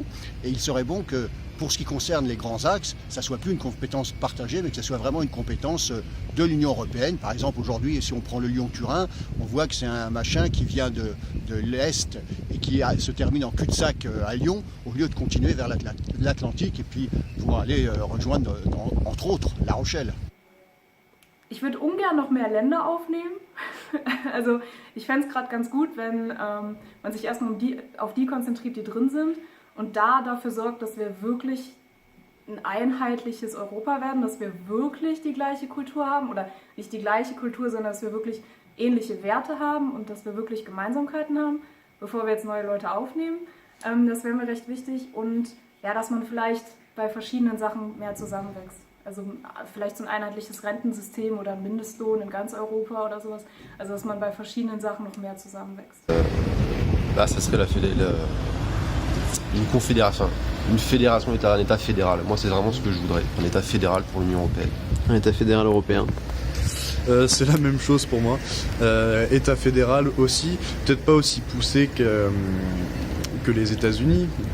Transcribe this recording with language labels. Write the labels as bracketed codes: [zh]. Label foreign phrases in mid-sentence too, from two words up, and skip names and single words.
[fr] Et il serait bon que, pour ce qui concerne les grands axes, ça ne soit plus une compétence partagée, mais que ça soit vraiment une compétence de l'Union européenne. Par exemple, aujourd'hui, si on prend le Lyon-Turin, on voit que c'est un machin qui vient de l'Est et qui se termine en cul-de-sac à Lyon, au lieu de continuer vers l'Atlantique et puis pour aller rejoindre, entre autres, La Rochelle. [de] Ich würde ungern noch mehr Länder aufnehmen. Also ich fände es gerade ganz gut, wenn man sich erstmal auf die konzentriert, die drin sind und da dafür sorgt, dass wir wirklich ein einheitliches Europa werden, dass wir wirklich die gleiche Kultur haben oder nicht die gleiche Kultur, sondern dass wir wirklich ähnliche Werte haben und dass wir wirklich Gemeinsamkeiten haben, bevor wir jetzt neue Leute aufnehmen. Das wäre mir recht wichtig und ja, dass man vielleicht bei verschiedenen Sachen mehr zusammenwächst. Also vielleicht so ein einheitliches Rentensystem oder ein Mindestlohn in ganz Europa oder sowas. Also dass man bei verschiedenen Sachen noch mehr zusammenwächst. [fr] Ça serait une confédération. Une fédération, un État fédéral. Moi, c'est vraiment ce que je voudrais. Un État fédéral pour l'Union européenne. Un État fédéral européen. C'est la même chose pour moi. État fédéral aussi, peut-être pas aussi poussé que les États-Unis.